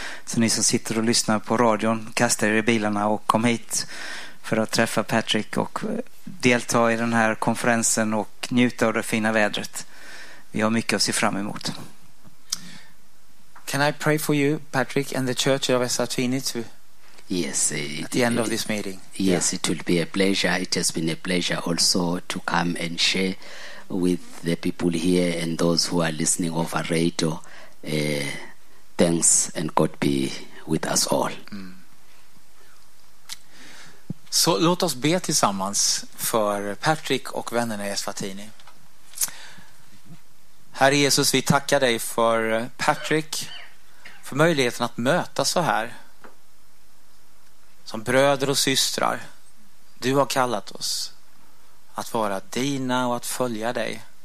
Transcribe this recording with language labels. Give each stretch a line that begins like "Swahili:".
Swedish: Så ni som sitter och lyssnar på radion, kastar er i bilarna och kom hit för att träffa Patrick och delta i den här konferensen och njuta av det fina vädret. Vi har mycket att se fram emot.
English: Can I pray for you, Patrick, and the Church of Eswatini too? Yes, at the end of this meeting. Yes, yeah. It will be a pleasure. It has been a pleasure also to come and share with the people here and those who are listening over radio. Thanks, and God be with us all. Mm.
Swedish: Så låt oss be tillsammans för Patrick och vännerna i Eswatini. Herre Jesus, vi tackar dig för Patrick, för möjligheten att möta så här. Som bröder och systrar, du har kallat oss att vara dina och att följa dig.